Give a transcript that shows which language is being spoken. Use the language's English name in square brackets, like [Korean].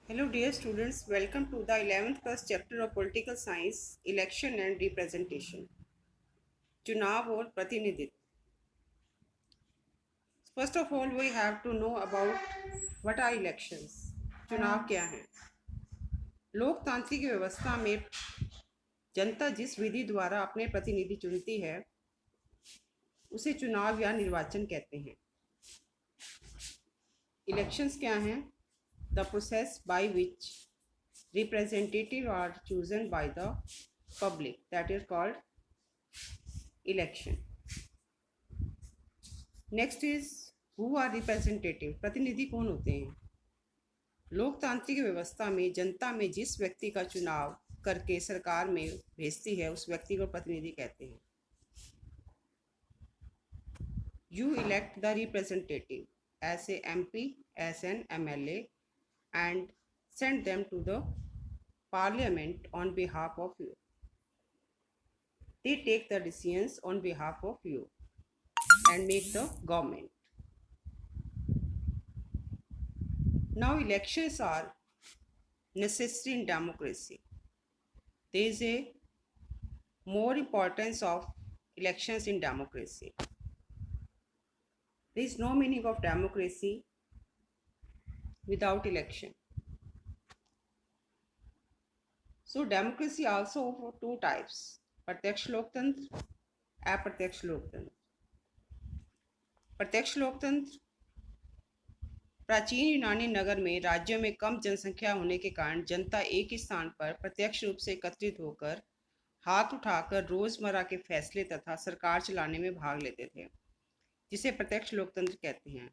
[English] Hello dear students, welcome to the 11th class chapter of Political Science, Election and Representation. [Hindi] चुनाव और प्रतिनिधित्व. [English] First of all, we have to know about what are elections. [Hindi] चुनाव क्या हैं? लोकतांत्रिक व्यवस्था में जनता जिस विधि द्वारा अपने प्रतिनिधि चुनती है उसे चुनाव या निर्वाचन कहते हैं. इलेक्शंस क्या हैं? [English] The process by which representatives are chosen by the public, that is called election. Next is who are representative. [Hindi] प्रतिनिधि कौन होते हैं? लोकतांत्रिक व्यवस्था में जनता में जिस व्यक्ति का चुनाव करके सरकार में भेजती है उस व्यक्ति को प्रतिनिधि कहते हैं. [English] You elect the representative as a MP, as an MLA and send them to the parliament on behalf of you. They take the decisions on behalf of you and make the government. Now elections are necessary in democracy. There is a more importance of elections in democracy. There is no meaning of democracy without election. So democracy also of two types, [Hindi] प्रत्यक्ष लोकतंत्र, अप्रत्यक्ष लोकतंत्र. प्रत्यक्ष लोकतंत्र प्राचीन यूनानी नगर में राज्यों में कम जनसंख्या होने के कारण जनता एक ही स्थान पर प्रत्यक्ष रूप से एकत्रित होकर हाथ उठाकर रोजमर्रा के फैसले तथा सरकार चलाने में भाग लेते थे, जिसे प्रत्यक्ष लोकतंत्र कहते हैं.